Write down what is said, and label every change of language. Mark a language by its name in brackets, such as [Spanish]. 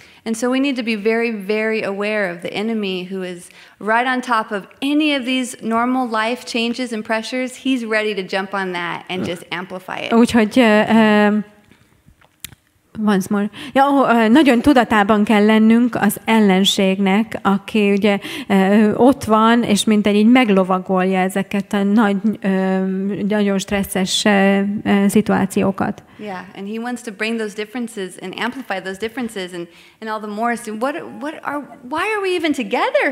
[English] And so we need to be very, very aware of the enemy who is right on top of any of these normal life changes and pressures. He's ready to jump on that and just amplify it. Úgyhogy once more. [Hungarian] Nagyon tudatában kell lennünk az ellenségnek, aki ugye ott van, és mintegy így meglovagolja ezeket a nagyon stresszes szituációkat. [English] Yeah, and he wants to bring those differences and amplify those differences and all the more. So why are we even together?